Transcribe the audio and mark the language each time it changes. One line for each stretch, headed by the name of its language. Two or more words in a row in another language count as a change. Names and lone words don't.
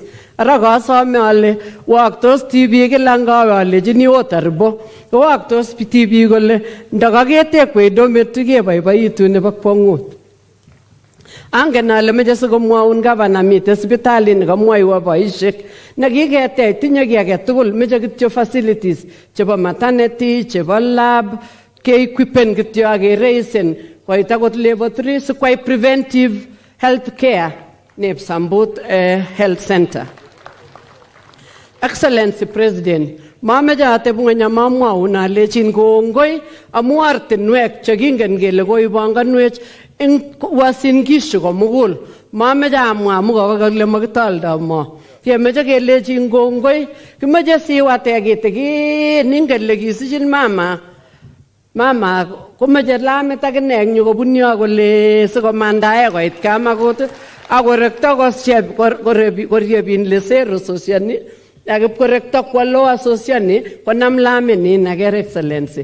Kalenjin: Ara kasome ale waktos tibik kila ngawe alechini otaribo waktos tibik kole ndakaketekwei dormitory keboiboitu nebo kwong'ut. Angen ale meche sikomwaun gavana mite sipitali nekamwoiwo boisiek nekiketech tinye kiy age tugul meche kityo facilities chebo maternity chebo lab keequipen kityo akereisen koit akot level 3 sikwai
English: preventive health care
Kalenjin: nep Sambut Health Center.
English: Excellency President,
Kalenjin: mameche ateb ng'ony amamwaun alechin kongoi amu ortinwek chekingen kele koibanganwech eng Uasin Gishu komugul. Mameche amwa amu kakole makitoldo mo. Kemeche kelechin kongoi, kimeche siwate kitikin ingen le kisichin mama komeche lamit akine eng yu kobun yo kole sikomandae koit Kamagut akorekto koriebin lesero sosiani akipkorekto kwalo asosiani konam laminin aker Excellency.